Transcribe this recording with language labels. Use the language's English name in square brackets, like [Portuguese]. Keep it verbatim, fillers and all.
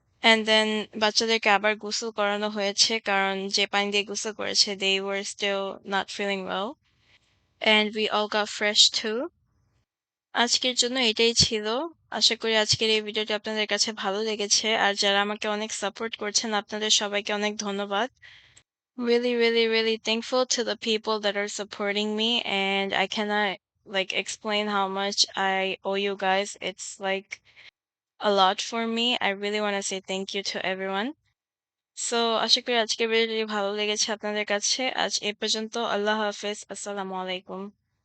[Bangla] And then বাচ্চাদেরকে আবার গোসল করানো হয়েছে, কারণ যে পানি দিয়ে গোসল করেছে, [English] they were still not feeling well. And we all got fresh too. [Bangla] আজকের জন্য এটাই ছিল। আশা করি আজকের এই ভিডিওটি আপনাদের কাছে ভালো লেগেছে। আর যারা আমাকে অনেক সাপোর্ট করছেন, আপনাদের সবাইকে অনেক ধন্যবাদ। [English] Really, really, really thankful to the people that are supporting me, and I cannot like explain how much I owe you guys. It's like a lot for me. I really want to say thank you to everyone. [Bangla] So আশা করি আজকের ভিডিওটি ভালো লেগেছে আপনাদের কাছে। আজ এ পর্যন্ত। আল্লাহ হাফেজ। আসসালামু আলাইকুম।